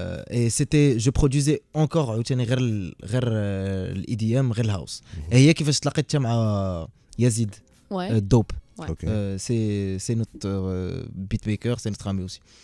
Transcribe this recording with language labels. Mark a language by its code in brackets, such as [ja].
[fr] Et c'était je produisais encore [ar] عاوتاني غير الEDM غير الهاوس. هي كيفاش تلاقيت حتى مع يزيد [fr] Ouais. [ar] دوب. [fr] Ok. C'est notre beatmaker, c'est notre ami aussi.